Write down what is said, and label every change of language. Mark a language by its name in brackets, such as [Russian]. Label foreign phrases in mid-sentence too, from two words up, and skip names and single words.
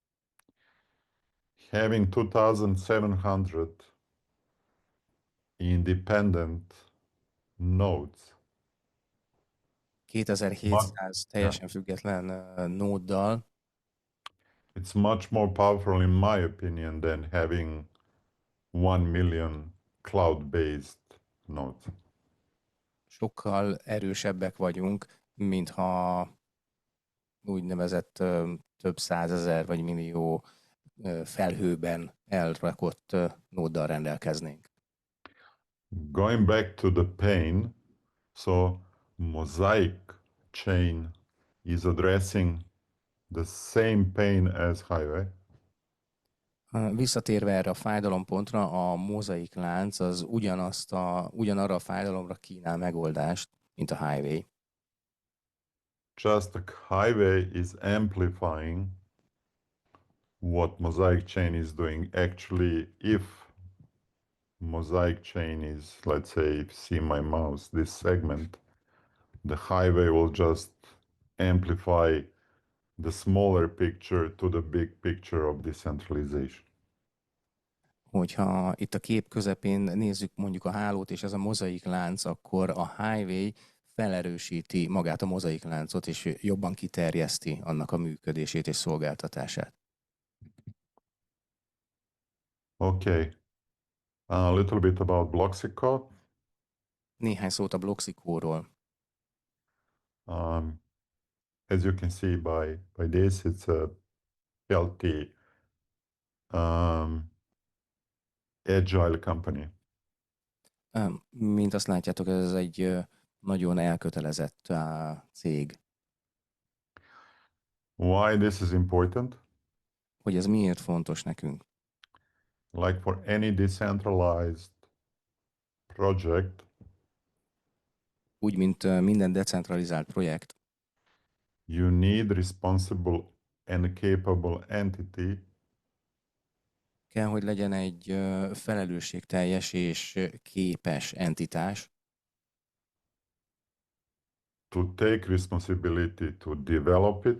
[English] Having 2,700 independent nodes [Hungarian] 2700 teljesen független nóddal [English] it's much more powerful in my opinion than having 1,000,000 cloud-based nodes. [Hungarian] sokkal erősebbek vagyunk, mintha úgynevezett több százezer vagy millió felhőben elrakott nóddal rendelkeznénk. [English] Going back to the pain, so Mosaic chain is addressing the same pain as highway. [Hungarian] Visszatérve erre a fájdalompontra, a mozaik lánc az ugyanarra a fájdalomra kínál megoldást, mint a highway. [English] Just the highway is amplifying what Mosaic chain is doing. Actually, if Mosaic chain is, let's say, if you see my mouse, this segment, the highway will just amplify the smaller picture to the big picture of decentralization. [Hungarian] Hogyha itt a kép közepén nézzük mondjuk a hálót, és ez a mozaik lánc, akkor a highway felerősíti magát a mozaik láncot, és jobban kiterjeszti annak a működését és szolgáltatását. [English] Okay. A little bit about Bloxico. [Hungarian] Néhány szót a Bloxicóról. [English] As you can see by this, it's a healthy, agile company. [Hungarian] Mint azt látjátok, ez egy nagyon elkötelezett cég. [English] Why this is important? [Hungarian] Hogy ez miért fontos nekünk? [English] Like for any decentralized project, [Hungarian] Úgy, mint minden decentralizált projekt, [English] you need responsible and capable entity [Hungarian] kell, hogy legyen egy felelősségteljes és képes entitás, [English] to take responsibility to develop it,